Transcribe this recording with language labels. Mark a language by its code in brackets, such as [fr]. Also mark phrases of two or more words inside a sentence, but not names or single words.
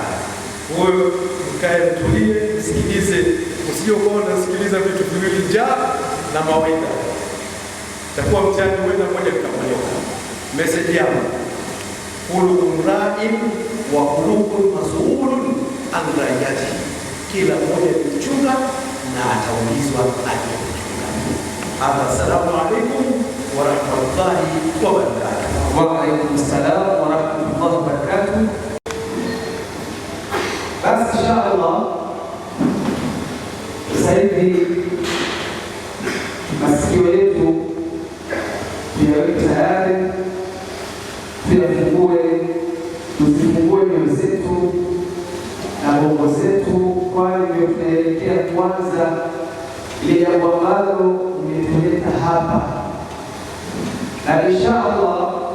[sw] Wewe mkae mtulie, msikilize, usijokuwa unasikiliza vitu viwili, njaa na mawaidha. Itakuwa mtihani wenda moja mkamonyoka. Message yangu, [ar] كلكم راع وكلكم مسؤول عن رعيته. [sw] Kila mmoja ni mchunga na ataulizwa aliyemchunga. [ar] السلام عليكم ورحمة الله وبركاته. وعليكم السلام ورحمة الله وبركاته. [sw] Basi inshallah sasa hivi masikio yetu tuyaweke tayari, tusifungue mioyo zetu na bongo zetu, kwani ndio tunaelekea kwanza ile jambo ambalo limetuleta hapa, na inshallah